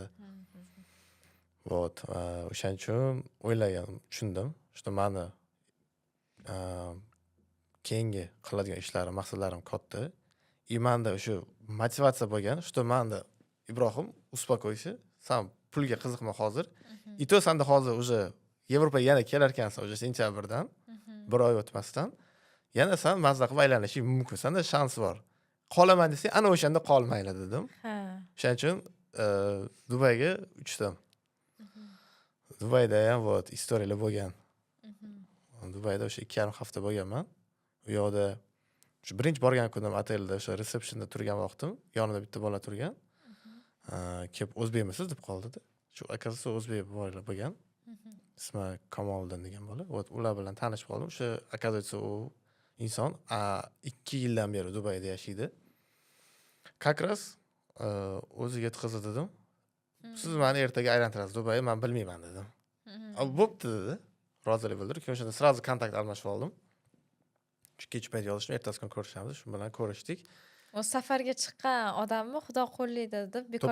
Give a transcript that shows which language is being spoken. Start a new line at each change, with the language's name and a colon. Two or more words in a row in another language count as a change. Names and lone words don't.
Uzbek: Vot, o'shaning uchun o'ylagan, tushundim. Что meni keyingi qiladigan ishlarim, maqsadlarim katta. Menda o'sha motivatsiya bo'lgan, что menda Ibrohim, uspokойся, sen pulga qiziqma hozir.
Russian: И то
Uzbek: senda hozir уже Yevropaga yana kelar ekansan, уже sentyabrdan, 1 oy o'tmasdan, yana sen mazza qilib aylanishing mumkin. Senda shans bor. Qolaman desang, ana o'shanda qolmaylar dedim. O'shaning uchun Dubayga uchdim. Dubayda ham vot istoriyalar bo'lgan. Dubayda o'sha 2,5 hafta bo'lganman. U yoqda shu birinchi borgan kunim otelda o'sha resepsiyonda turgan vaqtim, yonida bitta bola turgan. Kelib o'zbekmisiz deb qoldi-da. Shu akasi o'zbek bolalar bo'lgan. Ismi Kamoliddin degan bola. Vot ular bilan tanishib qoldim. O'sha akasi u inson 2 yildan beri Dubayda yashaydi.
Russian: Как раз
Uzbek: o'ziga qizi dedim. Siz meni ertaga aylantirasiz Dubayga, men bilmayman dedim. Bo'pti dedi. Rozilik bildirib, keyin o'shanda сразу kontakt almashib oldim. kech payt yozishni, ertasi kuni ko'rishamiz. Shu bilan ko'rishdik. U safarga chiqqan odammi Xudo qo'llaydi deb bekorga